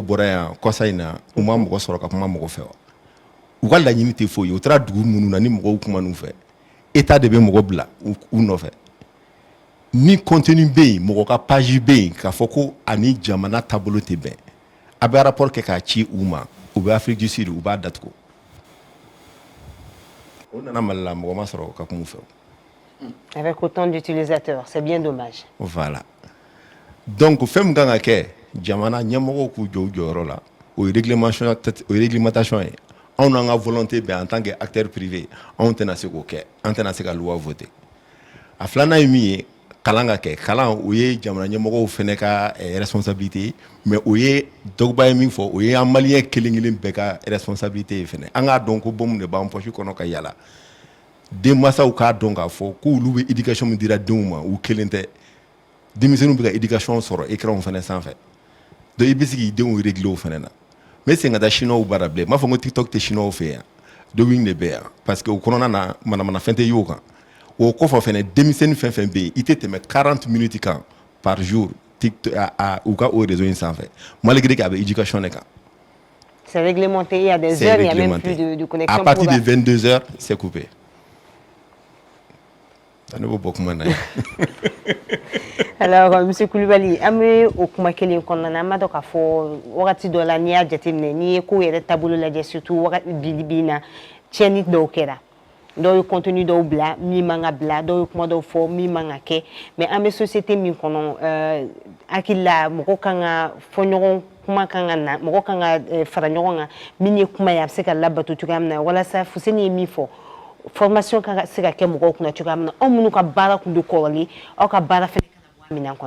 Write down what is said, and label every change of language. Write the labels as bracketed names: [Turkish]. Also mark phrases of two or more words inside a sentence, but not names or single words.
[Bambara] bɔra yan kɔsa in na u ma mɔgɔ sɔrɔ ka kuma mɔgɔ fɛ wa u ka laɲini tɛ foyi ye u taara dugu minnu na ni mɔgɔw kuma n'u fɛ état de bɛ mɔgɔ bila u nɔfɛ ni contenu bɛ yen mɔgɔ ka page bɛ yen k'a fɔ ko ani jamana taabolo tɛ bɛn a bɛ rapport kɛ k'a ci u ma u bɛ Afrique du Sud u b'a datugu o nana Mali la mɔgɔ ma sɔrɔ ka kuma u fɛ. [French] Avec autant d'utilisateurs, c'est bien dommage. Voilà. [Bambara] Donc fɛn min kan ka kɛ jamana ɲɛmɔgɔw k'u jɔ u jɔyɔrɔ la o ye réglementation ye anw n'an ka volonté bɛn [French] en tant que acteur privé [Bambara] anw tɛna se k'o kɛ an tɛna se ka [French] loi voter [Bambara] a filanan ye min ye kalan ka kɛ kalan o ye jamana ɲɛmɔgɔw fɛnɛ ka responsabilité ye mais o ye dɔgba ye min fɔ o ye an maliyɛn kelen kelen bɛɛ ka responsabilité ye fɛnɛ an k'a dɔn ko bom de b'an poche kɔnɔ ka yala denmansaw k'a dɔn k'a fɔ k'olu bɛ éducation min dira denw ma u kelen tɛ denmisɛnninw bɛ ka éducation sɔrɔ écran fɛnɛ sanfɛ donc i bɛ se k'i denw régler o fɛnɛ na mais sen ka taa chinois baara bilen n b'a fɔ ko tiktok tɛ chinois fɛ yan dowing de bɛ yan parce que o kɔnɔna na manamanafɛn tɛ y'o kan o kɔfɛ fɛnɛ denmisɛnnin fɛn fɛn bɛ yen i tɛ tɛmɛ 40 minutes kan [French] par jour [Bambara] tiktok u ka o réseau in sanfɛ [French] malgré que [Bambara] a bɛ éducation de kan. [French] C'est réglementé, il y a des heures, il n'y a même plus de connexion. À partir de 22h, c'est coupé. Alors, M. [Bambara] Koulibaly, amé au kuma kelen kɔnɔna ma dɔ k'a fɔ wagati dɔ la n'i y'a jateminɛ n'i ye ko yɛrɛ taabolo lajɛ surtout wagati bi na tiɲɛni dɔw kɛra dɔw ye contenu dɔw bila min man ka bila dɔw ye kuma dɔw fɔ min man ka kɛ mais an bɛ société min kɔnɔ hakili la mɔgɔ kan ka fɔ ɲɔgɔn kuma kan ka na mɔgɔ kan ka fara ɲɔgɔn kan min ye kuma ye a bɛ se ka labato cogoya min na walasa Fuseni ye min fɔ formation kan ka se ka kɛ mɔgɔw kunna cogoya min na aw minnu ka baara kun do kɔrɔlen aw ka baara fɛnɛ kana bɔ a minɛn kɔnɔ.